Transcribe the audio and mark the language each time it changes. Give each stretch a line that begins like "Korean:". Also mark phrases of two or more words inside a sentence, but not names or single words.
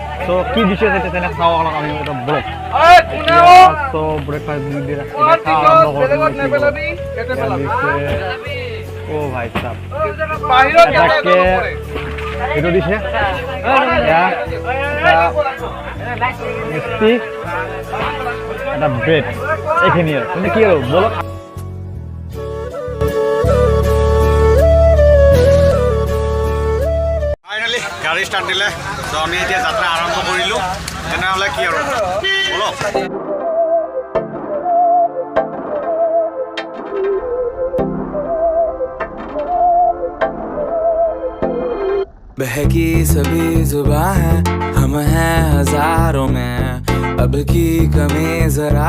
Assamese: তো কি দিছে তেনে খাওঁ অলপ আমি ব্লগ তো ব্ৰেকফাষ্ট দি দিলে ও ভাই সাহেব এইটো দিছে মিষ্টি এটা ব্ৰেড এইখিনি আৰু মানে কি আৰু বলক। ফাইনেলি গাড়ী ষ্টাৰ্ট দিলে তো আমি এতিয়া যাত্ৰা আৰম্ভ কৰিলোঁ। তেনেহ'লে কি আৰু বলক।
Hindi: बहकी सभी जुबां है हम हैं हजारों में अब की कमी जरा